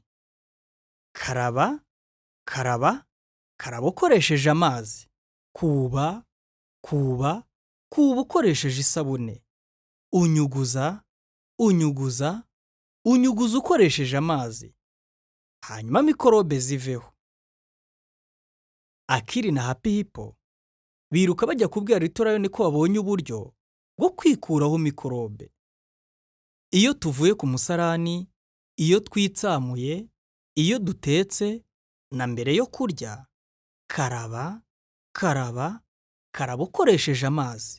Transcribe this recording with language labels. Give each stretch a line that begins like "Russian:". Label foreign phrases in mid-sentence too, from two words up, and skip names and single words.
Kinyarwanda: Karaba, karaba, karaba ukoresheje amazi. Kuba, kuba, kuba ukoresheje isabune. Unyuguza, unyuguza, unyuguza ukoresheje amazi. Hanyuma mikorobe ziveho. Akili na Happy Hippo biruka bajya kubwira Little Lion ko babonye uburyo bwo kwikuraho mikorobe. Iyo tuvuye ku musarani, iyo twitsamuye, iyo dutetse, na mbere yo kurya, karaba, karaba, karaba ukoresheje amazi.